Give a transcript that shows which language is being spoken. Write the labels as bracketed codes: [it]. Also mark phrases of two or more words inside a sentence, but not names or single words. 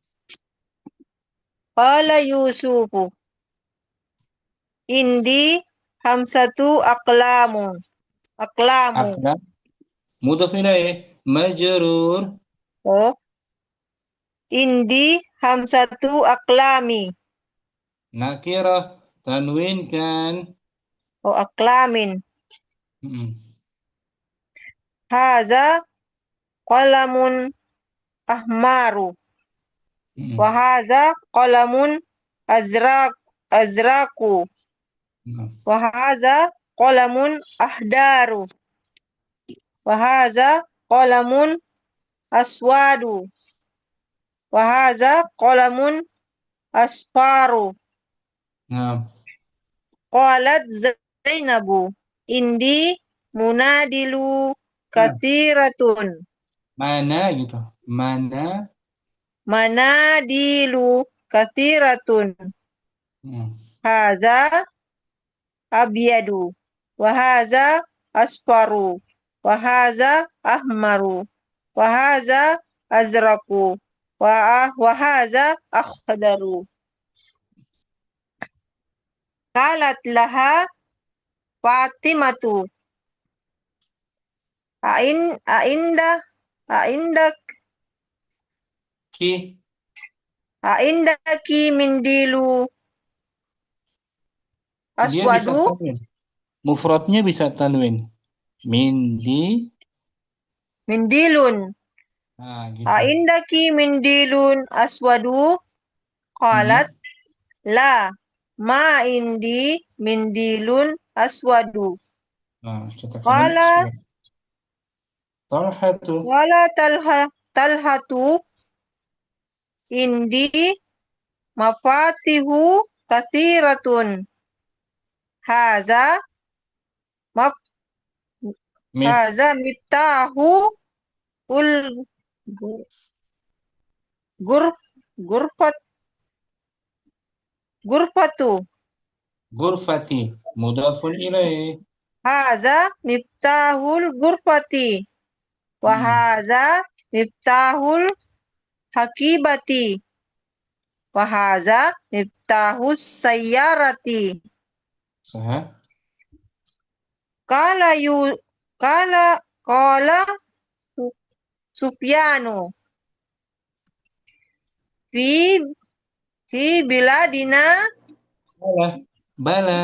[ar] قال يوسف. عندي حمزة أقلام. أفلا مضاف إليه مجرور. Oh. عندي حمزة أقلامِ. نكرة تنوين [id] kan. [ar] Oh, aqlamin. Mm-mm. هذا قلمٌ أحمرُ. Mm-mm. وهذا قلمٌ أزرقُ. Nah, وهذا قلمٌ أخضرُ. وهذا قلمٌ أسودُ. وهذا قلمٌ أصفرُ. nah. قالت زينبُ. عندي مناديلُ كثيرةٌ. [id] Mana gitu. Mana. [ar] مناديلُ كثيرةٌ. Mm. هذا أبيضُ. وهذا أصفرُ. وهذا أحمرُ. وهذا أزرقُ. وهذا أخضرُ. قالت لها فاطمةُ. Aindak Ki. أعندكِ منديلُ [id] Dia bisa [ar] aswadu. [id] tanwin. Mufradnya bisa tanwin. [ar] Mindilun. [id] Nah, gitu. [ar] أعندكِ منديلٌ أسودُ. قالت لا ما عندي منديلٌ أسودُ. [id] Nah, kita [ar] Qala Talhatu. ولا طلحةُ عندي مفاتيحُ كثيرةٌ. هذا هذا مفتاحُ الغرفةُ. غرفةِ. مضافٌ إليه. هذا مفتاحُ الغرفةِ. وهذا مفتاحُ الحقيبةِ. وهذا مفتاحُ السيارةِ. [id] Sah. [ar] Qala Sufyanu. في بلادنا. Bala.